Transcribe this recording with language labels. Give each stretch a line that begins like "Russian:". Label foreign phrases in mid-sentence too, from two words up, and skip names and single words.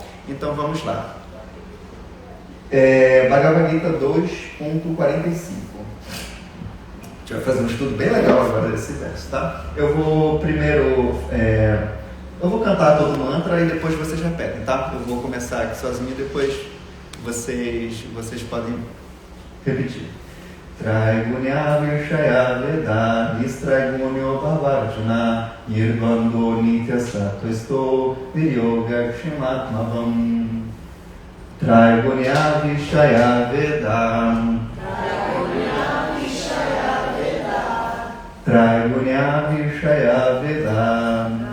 Portuguese: Então vamos lá. Bhagavad Gita 2.45. A gente vai fazer um estudo bem legal agora desse verso, tá? Eu vou primeiro... eu vou cantar todo o mantra e depois vocês repetem, tá? Eu vou começar aqui sozinho e depois vocês podem repetir.
Sanskrit: त्रैगुण्य विषय वेद निस्त्रैगुण्यो भवार्जुन निर्वन्दो नित्य सत्वेस्तो वीर्योग क्षिमात्मवम्. त्रैगुण्य विषय वेद त्रैगुण्य विषय वेद